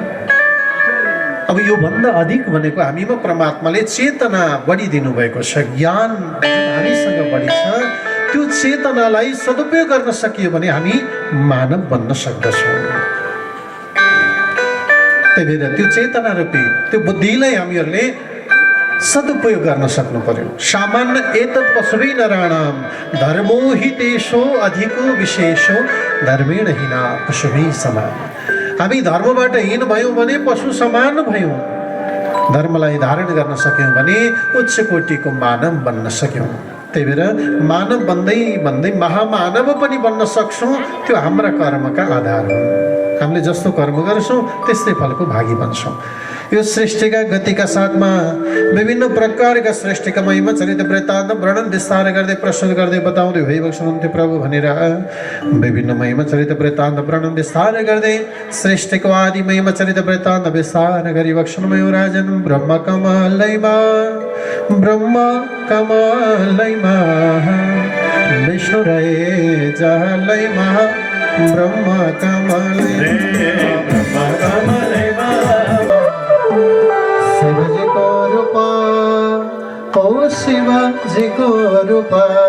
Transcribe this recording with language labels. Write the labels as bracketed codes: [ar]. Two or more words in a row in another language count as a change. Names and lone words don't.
[ne] अब यो भन्दा अधिक भनेको हामीमा परमात्माले चेतना बढिदिनु भएको छ, ज्ञान हामीसँग बढी छ। त्यो चेतनालाई सदुपयोग गर्न सकियो भने हामी मानव बन्न सक्दछौँ। त्यही भएर त्यो चेतना रूपी त्यो बुद्धिलाई हामीहरूले सदुपयोग गर्न सक्नु पर्यो। [sa] सामान्य एतत् पशुवे नराणां धर्मो हि तेषु अधिको विशेषो धर्मेण हीना पशुवे समान। [ne] हामी धर्मबाट हीन भयौँ भने पशु समान भयौँ, धर्मलाई धारण गर्न सक्यौँ भने उच्च कोटिको मानव बन्न सक्यौँ। त्यही भएर मानव बन्दै बन्दै महामानव पनि बन्न सक्छौँ। त्यो हाम्रा कर्मका आधार हो। हामीले जस्तो कर्म गर्छौँ त्यस्तै फलको भागी बन्छौँ। यो सृष्टिका गतिका साथमा विभिन्न प्रकारका सृष्टिका महिमा चरित्र वृत्तान्त वर्णन विस्तार गर्दै प्रस्तुत गर्दै बताउँदै भइबक्सनुहुन्थ्यो प्रभु भनेर विभिन्न महिमा चरित्र वृत्तान्त वर्णन विस्तार गर्दै सृष्टिको आदि महिमा चरित्र वृत्तान्त विस्तार गरिबक्सनुभयो राजन। ब्रह्म कमलैमा विष्णु रहे जहलैमा ब्रह्म कमलैमा शिवजी को रूपा, ओ शिवजी को रूपा,